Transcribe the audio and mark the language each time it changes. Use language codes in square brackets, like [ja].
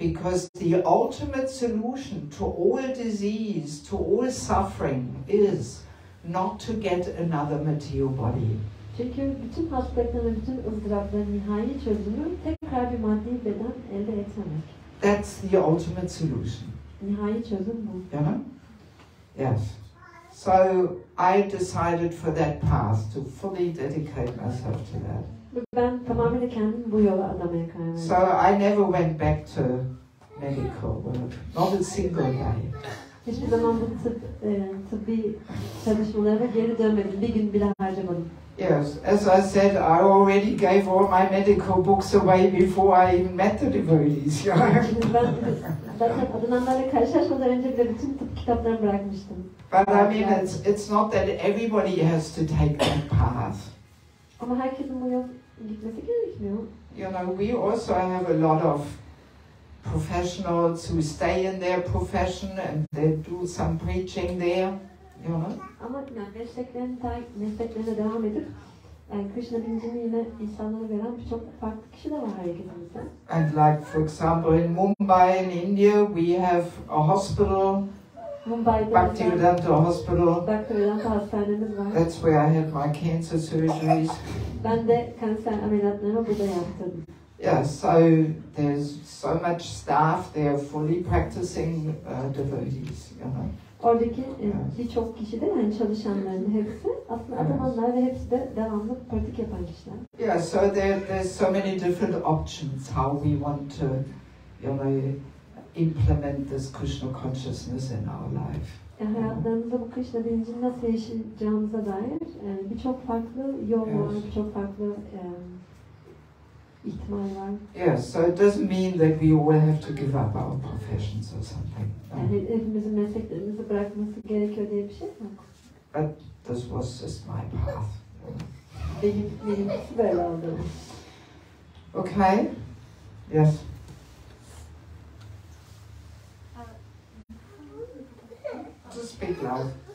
[en] Because the ultimate solution to all disease, to all suffering is not to get another material body. [tr] Çünkü bütün hastalıkların, bütün ızdırapların nihai çözümü tekrar bir maddi beden elde etmemek. [en] That's the ultimate solution. [tr] Nihai çözüm bu. [en] You know? Yes. So I decided for that path to fully dedicate myself to that. [tr] Ben tamamen kendimi bu yola adamaya karar verdim. [en] So I never went back to medical work, not a single day. [tr] Hiçbir zaman bu tıbbi çalışmalara geri dönmedim. Bir gün bile harcamadım. [en] Yes, as I said, I already gave all my medical books away before I even met the devotees. [tr] Ben zaten adınanlarla karşılaşmadan önce bile bütün tıp kitaplarını bırakmıştım. [en] But I mean, it's not that everybody has to take that path. [tr] Ama herkesin bu yol gitmesi gerekmiyor. [en] You know, we also have a lot of professionals who stay in their profession and they do some preaching there. You know? [tr] Ama yani mesleklerine devam edip Krishna bilincini yine insanlara veren birçok farklı kişi de var hareketimizde. [en] And like for example in Mumbai in India we have a hospital, [tr] Mumbai'de [en] Bhaktivedanta Hospital. [tr] Bhaktivedanta hastanemiz var. [en] That's where I had my cancer surgeries. [tr] Ben de kanser ameliyatlarımı burada yaptım. [en] Yeah, so there's so much staff there fully practicing devotees, you know. [tr] Oradaki birçok kişi de, yani çalışanların hepsi aslında adamanlar ve hepsi de devamlı pratik yapan kişiler. [en] Yeah, so there's so many different options how we want to, you know, implement this Krishna consciousness in our life. [tr] Hayatlarımızda bu Krishna bilincini nasıl yaşayacağımıza dair birçok farklı yol var, birçok farklı ihtimal var. [en] Yeah, so it doesn't mean that we all have to give up our professions or something. [tr] Yani hepimizin mesleklerimizi bırakması gerekiyor diye bir şey yok. [en] But this was just my path. [tr] Benimkisi böyle oldu. [en] Okay. Yes. Just speak loud.